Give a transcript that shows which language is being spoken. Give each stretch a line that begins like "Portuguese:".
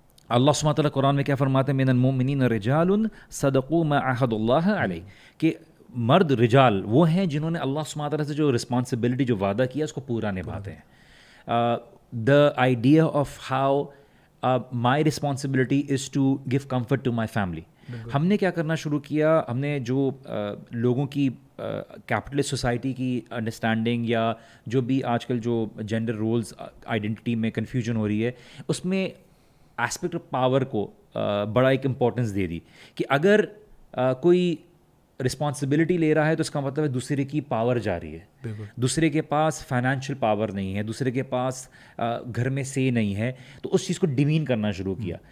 Urdu: اللہ سبحانہ تعالیٰ قرآن میں کیا فرماتے ہیں,
Arabic: من المؤمنین رجال صدقوا ما عاہدوا اللہ علیہ,
Urdu: کہ مرد رجال وہ ہیں جنہوں نے اللہ سبحانہ تعالیٰ سے جو رسپانسبلٹی جو وعدہ کیا اس کو پورا نبھاتے ہیں.
English: The idea of how my responsibility is to give comfort to my family.
Urdu: ہم نے کیا کرنا شروع کیا, ہم نے جو لوگوں کی کیپٹلسٹ سوسائٹی کی انڈرسٹینڈنگ یا جو بھی آج کل جو جینڈر رولز آئیڈینٹی میں کنفیوژن ہو رہی ہے, اس میں ایسپیکٹ آف پاور کو بڑا ایک امپورٹنس دے دی کہ اگر کوئی رسپانسبلٹی لے رہا ہے تو اس کا مطلب ہے دوسرے کی پاور جا رہی ہے, دوسرے کے پاس فائنینشیل پاور نہیں ہے, دوسرے کے پاس گھر میں سے نہیں ہے, تو اس چیز کو ڈیمین کرنا شروع کیا.